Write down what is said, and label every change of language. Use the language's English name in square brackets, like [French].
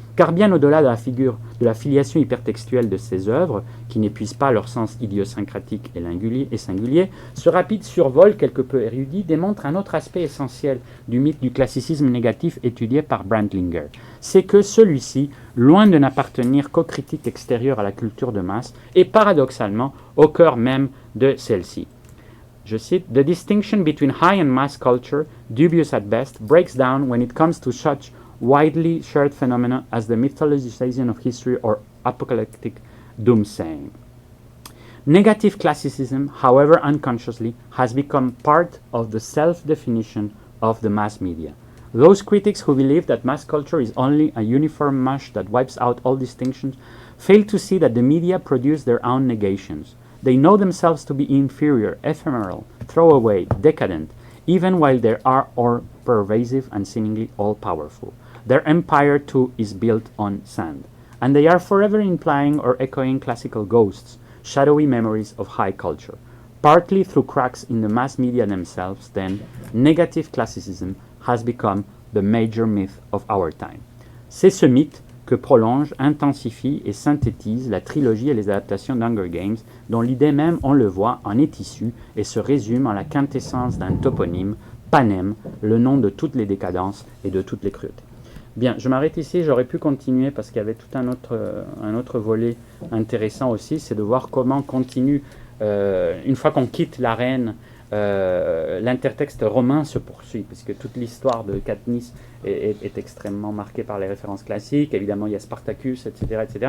[French] Car bien au-delà de la figure de la filiation hypertextuelle de ces œuvres, qui n'épuisent pas leur sens idiosyncratique et singulier, ce rapide survol quelque peu érudit démontre un autre aspect essentiel du mythe du classicisme négatif étudié par Brandlinger. C'est que celui-ci, loin de n'appartenir qu'aux critiques extérieures à la culture de masse, est paradoxalement au cœur même de celle-ci. Je cite, [English] « The distinction between high and mass culture, dubious at best, breaks down when it comes to such widely shared phenomena as the mythologization of history or apocalyptic doomsaying. Negative classicism, however unconsciously, has become part of the self-definition of the mass media. Those critics who believe that mass culture is only a uniform mush that wipes out all distinctions fail to see that the media produce their own negations. They know themselves to be inferior, ephemeral, throwaway, decadent, even while they are all-pervasive and seemingly all-powerful. Their empire, too, is built on sand. And they are forever implying or echoing classical ghosts, shadowy memories of high culture. Partly through cracks in the mass media themselves, then, negative classicism has become the major myth of our time. [French] C'est ce mythe que prolonge, intensifie et synthétise la trilogie et les adaptations d'Hunger Games, dont l'idée même, on le voit, en est issue et se résume en la quintessence d'un toponyme, Panem, le nom de toutes les décadences et de toutes les cruautés. Bien, je m'arrête ici, j'aurais pu continuer parce qu'il y avait tout un autre volet intéressant aussi, c'est de voir comment continue, une fois qu'on quitte l'arène, l'intertexte romain se poursuit, puisque toute l'histoire de Katniss est extrêmement marquée par les références classiques, évidemment il y a Spartacus, etc.,